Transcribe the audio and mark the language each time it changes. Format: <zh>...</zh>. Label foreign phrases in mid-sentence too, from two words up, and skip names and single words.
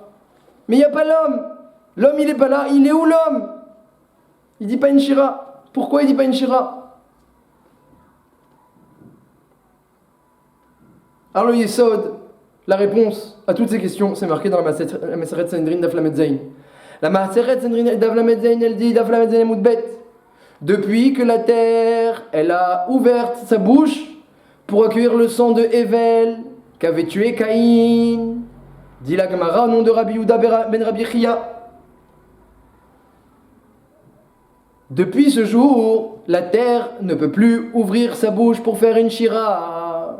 <fr>Mais il n'y a pas l'homme. L'homme, il n'est pas là. Il est où l'homme? Il ne dit pas une Shira. Pourquoi il ne dit pas une Shira? Alors le Yesod, la réponse à toutes ces questions, c'est marqué dans la Maseret Sanhedrin</fr> <he>דף למד זין.</he> <fr>La Maseret Sanhedrin</fr> <he>דף למד זין,</he> <fr>elle dit</fr> <he>דף למד זין עמוד ב.</he> <fr>Depuis que la terre, elle a ouvert sa bouche pour accueillir le sang de Hevel, qu'avait tué Caïn, dit la Gemara au nom de Rabbi Yehuda ben Rabbi Chia. Depuis ce jour, la terre ne peut plus ouvrir sa bouche pour faire une shira.</fr>